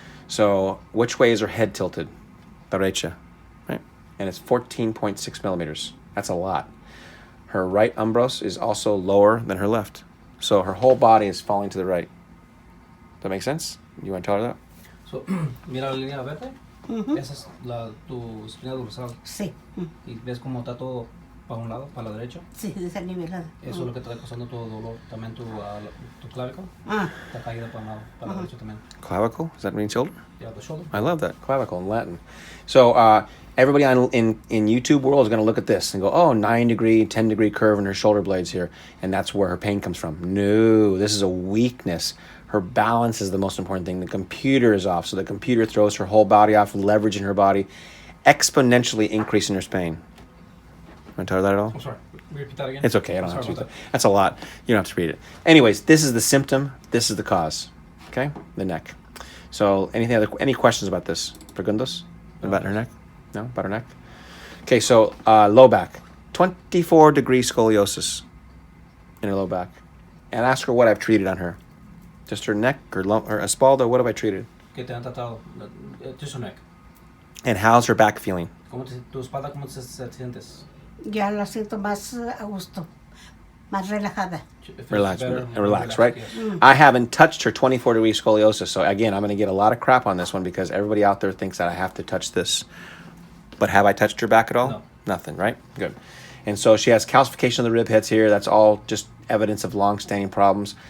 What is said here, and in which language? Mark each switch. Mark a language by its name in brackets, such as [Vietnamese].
[English] So which way is her head tilted? Derecha, right? And it's 14.6 millimeters. That's a lot. Her right umbros is also lower than her left. So her whole body is falling to the right. Does that make sense? You want to tell her that? [Spanish] So, mira la línea verde. Esa es tu espina dorsal. Sí, Y ves cómo está todo para un lado, para la derecha. sí, desanivelado. Eso es lo que te está causando tu dolor. También tu clavícula Ah, está caída para un lado, para la derecha también. [English] Clavicle? Does that mean shoulder? Yeah, the shoulder. I love that. Clavicle in Latin. So everybody in YouTube world is going to look at this and go, oh, 9-degree, 10-degree curve in her shoulder blades here. And that's where her pain comes from. No, this is a weakness. Her balance is the most important thing. The computer is off. So the computer throws her whole body off, leveraging her body, exponentially increasing her pain. Want to tell her that at all? I'm sorry. Repeat that again. It's okay. I don't have Sorry to. about That's a lot. You don't have to read it. Anyways, this is the symptom. This is the cause. Okay, the neck. So, any questions about this? Preguntas about her neck? No, about her neck. Okay, so low back, 24-degree scoliosis in her low back, and ask her what I've treated on her. Just her neck or espalda. What have I treated? [Spanish] Que te han tratado. [English] Just your neck. And how's her back feeling? [Spanish] Tu espalda, ¿cómo te sientes? ya la siento más a gusto, más relajada. [English] It feels Relax, better, relax, right? yes. I haven't touched her 24-degree scoliosis, so again, I'm going to get a lot of crap on this one because everybody out there thinks that I have to touch this. But have I touched her back at all? No. Nothing, right? Good. And so she has calcification of the rib heads here. That's all just evidence of long-standing problems.